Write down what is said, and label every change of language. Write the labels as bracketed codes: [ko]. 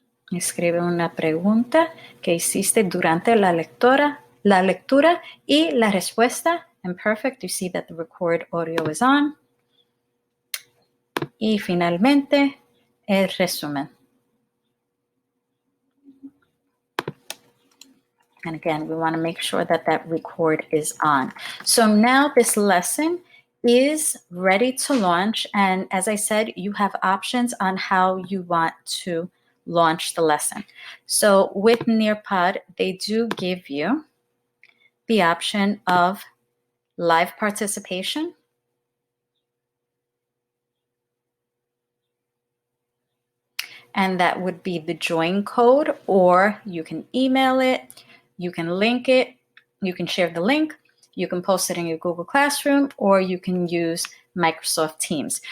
[es] Escribe una pregunta que hiciste durante la lectura y la respuesta. [en] And perfect, you see that the record audio is on. [es] Y finalmente, el resumen. [en] And again, we want to make sure that that record is on. So now this lesson is ready to launch. And as I said, you have options on how you want to launch the lesson. So with Nearpod, they do give you the option of live participation, and that would be the join code, or you can email it, you can link it, you can share the link, you can post it in your Google Classroom, or you can use Microsoft Teams.